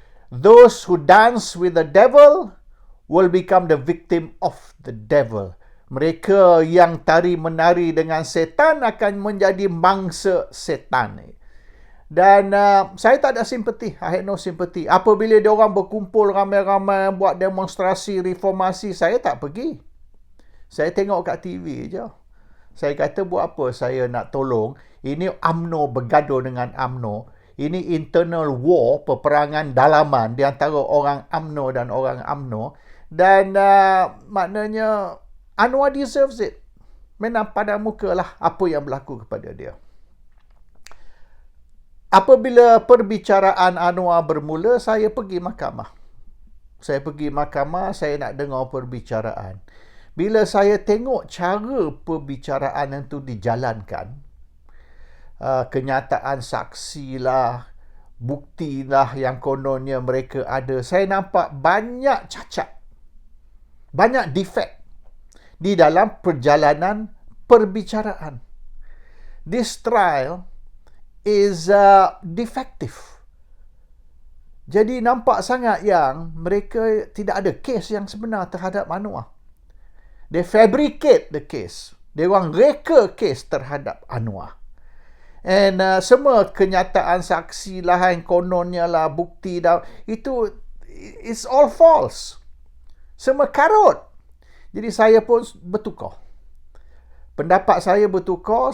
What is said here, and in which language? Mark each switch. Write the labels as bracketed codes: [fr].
[en] Those who dance with the devil will become the victim of the devil. [ms] Mereka yang tari-menari dengan setan akan menjadi mangsa setan. Dan saya tak ada simpati. [en] I had no sympathy. [ms] Apabila dia orang berkumpul ramai-ramai buat demonstrasi reformasi, saya tak pergi. Saya tengok kat TV je. Saya kata buat apa saya nak tolong? Ini UMNO bergaduh dengan UMNO. Ini internal war, peperangan dalaman di antara orang UMNO dan orang UMNO. Dan maknanya Anwar [en] deserves it. [ms] Memang pada muka lah apa yang berlaku kepada dia. Apabila perbicaraan Anwar bermula, saya pergi mahkamah. Saya nak dengar perbicaraan. Bila saya tengok cara perbicaraan itu dijalankan, kenyataan saksi lah, bukti lah yang kononnya mereka ada, saya nampak banyak cacat, banyak defect di dalam perjalanan perbicaraan. [en] This trial is defective. [ms] Jadi nampak sangat yang mereka tidak ada kes yang sebenar terhadap Anwar. [en] They fabricate the case. [ms] Dia orang reka kes terhadap Anwar. And semua kenyataan saksi lah yang kononnya lah, bukti dah, itu [en] it's all false. [ms] Semua karut. Jadi saya pun bertukar. Pendapat saya bertukar.